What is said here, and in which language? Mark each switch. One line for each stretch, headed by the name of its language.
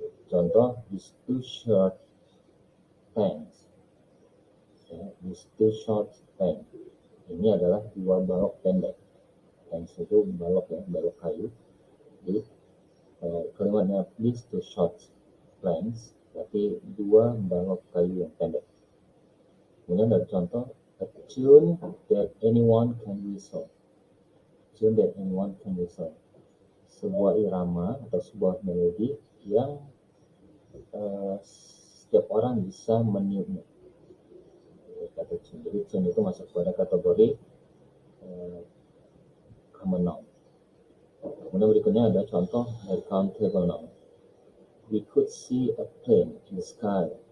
Indonesian: Contoh,
English: these two short pants.
Indonesian: Ya,
English: these two short pants.
Indonesian: Ini adalah dua balok pendek. Pants itu balok ya, balok kayu. Jadi kalimatnya
English: these two short planks
Indonesian: berarti dua balok kayu yang pendek. Kemudian ada contoh,
English: a tune that anyone can whistle. Tune that anyone can whistle.
Indonesian: Sebuah irama atau sebuah melodi yang setiap orang bisa meniupnya. Kata tune. Jadi tune itu masuk pada kategori common noun. Kemudian berikutnya ada contoh dari countable noun.
English: We could see a plane in the sky.